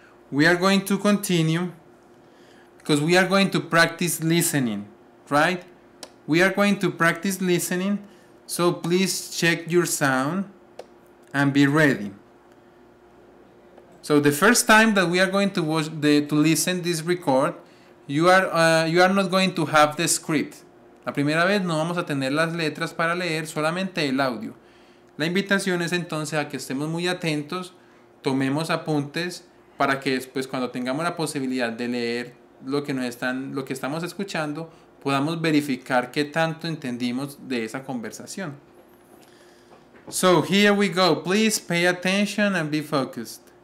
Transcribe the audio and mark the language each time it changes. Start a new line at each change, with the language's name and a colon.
English: We are going to continue because we are going to practice listening, right? We are going to practice listening, so please check your sound and be ready. So the first time that we are going to watch to listen this record, you are not going to have the script.
Spanish: La primera vez no vamos a tener las letras para leer, solamente el audio. La invitación es entonces a que estemos muy atentos, tomemos apuntes para que después cuando tengamos la posibilidad de leer lo que estamos escuchando, podamos verificar qué tanto entendimos de esa conversación.
English: So here we go. Please pay attention and be focused.